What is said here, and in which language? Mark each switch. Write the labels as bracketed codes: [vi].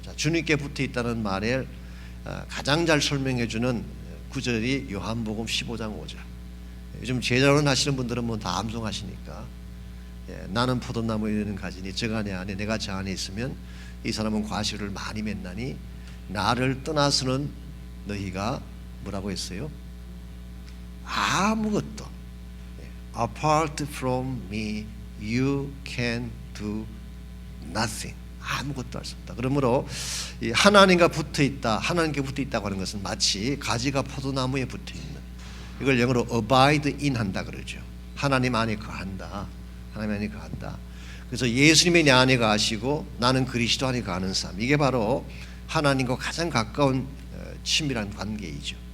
[ko] 자, 주님께 붙어 있다는 말을 가장 잘 설명해주는 구절이 요한복음 15장 5절. 요즘 제자론 하시는 분들은 뭐 다 암송하시니까, 나는 포도나무에 있는 가지니 저 안에 내가 저 안에 있으면 이 사람은 과실을 많이 맺나니 나를 떠나서는 너희가 뭐라고 했어요? 아무것도. [en] Apart from me you can do nothing. [ko] 아무것도 할 수 없다. 그러므로 이 하나님과 붙어 있다, 하나님께 붙어 있다고 하는 것은 마치 가지가 포도나무에 붙어 있는, 이걸 영어로 abide in 한다 그러죠. 하나님 안에 거한다. 하나님 안에 거한다. 그래서 예수님이 내 안에 거하시고 나는 그리스도 안에 거하는 삶, 이게 바로 하나님과 가장 가까운 친밀한 관계이죠.